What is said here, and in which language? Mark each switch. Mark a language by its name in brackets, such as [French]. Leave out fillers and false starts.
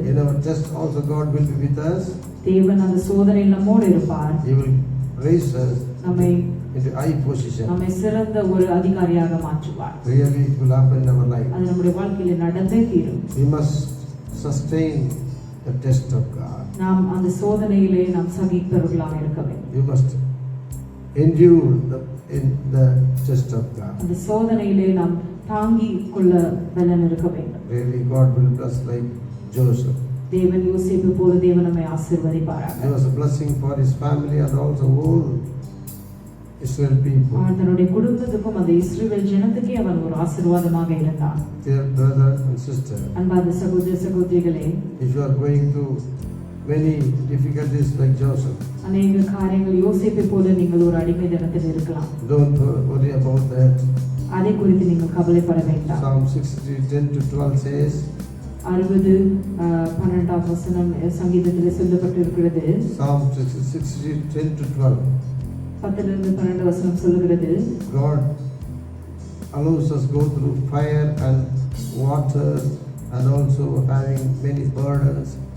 [English] in our test also God will be with us. [Tamil] தேவன் அந்த சோதனையில் நம்மோடு இருப்பார். [English] He will raise us [Tamil] நம்மை [English] into high position. [Tamil] நம்மை சிறந்த ஒரு அதிகாரியாக மாற்றுவார். [English] Really, it will happen in our life. [Tamil] அது நம்முடைய வாழ்க்கையில நடந்தே தீரும். [English] We must sustain the test of God. [Tamil] நாம் அந்த சோதனையிலே நாம் சகிப்பவர்களாக இருக்க வேண்டும். [English] You must endure in the test of God. [Tamil] அந்த சோதனையிலே நாம் தாங்கி கொள்ள பலன் இருக்க வேண்டும். [English] Really, God will bless like Joseph. [Tamil] தேவன் யோசேப்பு போல தேவன் நம்மை ஆசீர்வதிப்பாராக. [English] He was a blessing for his family and also whole Israel people. [Tamil] அவன் தன்னுடைய குடும்பத்துக்கும் அந்த இஸ்ரவேல் ஜனத்துக்கே அவன் ஒரு ஆசீர்வாதமாக இருந்தான். [English] Dear brother and sister, [Tamil] அன்பார்ந்த சகோதர சகோதரிகளே, [English] if you are going through many difficulties like Joseph, [Tamil] அநேக காரியங்கள் யோசேப்பை போல நீங்கள் ஒரு அடிமைத்தனத்தில் இருக்கலாம். [English] don't worry about that. [Tamil] அதை குறித்து நீங்கள் கவலைப்பட வேண்டாம். [English] Psalm 60:10-12 says, [Tamil] 60:12 வசனம் சங்கீதத்தில் சொல்லப்பட்டிருக்கிறது. [English] Psalm 60:10-12. [Tamil] 10-12 வசனம் சொல்லுகிறது, [English] God allows us go through fire and water and also having many burdens.